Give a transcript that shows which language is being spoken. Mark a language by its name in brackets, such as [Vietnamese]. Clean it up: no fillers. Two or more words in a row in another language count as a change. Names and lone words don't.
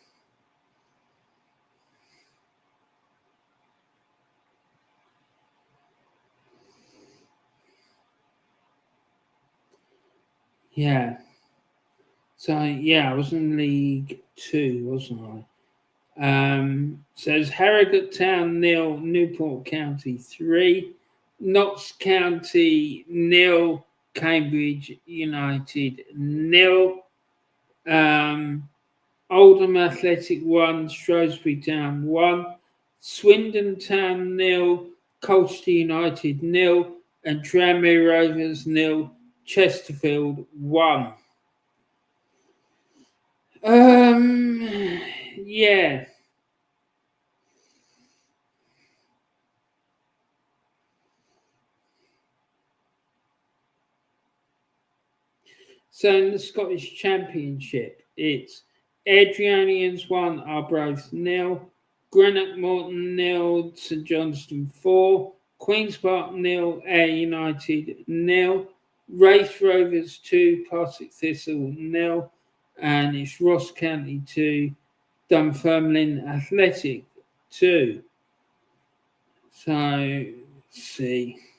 [English] Yeah. So, yeah, I was in League 2, wasn't I? So it's Harrogate Town 0, Newport County 3, Notts County 0, Cambridge United 0, Oldham Athletic 1, Shrewsbury Town 1, Swindon Town 0, Colchester United 0, and Tranmere Rovers 0, Chesterfield 1. Yeah. So in the Scottish Championship, it's Adrianians 1, Arbroath 0, Greenock Morton 0, St Johnstone 4, Queen's Park 0, Ayr United 0, Raith Rovers 2, Partick Thistle 0, and it's Ross County 2, Dunfermline Athletic 2. So, let's see.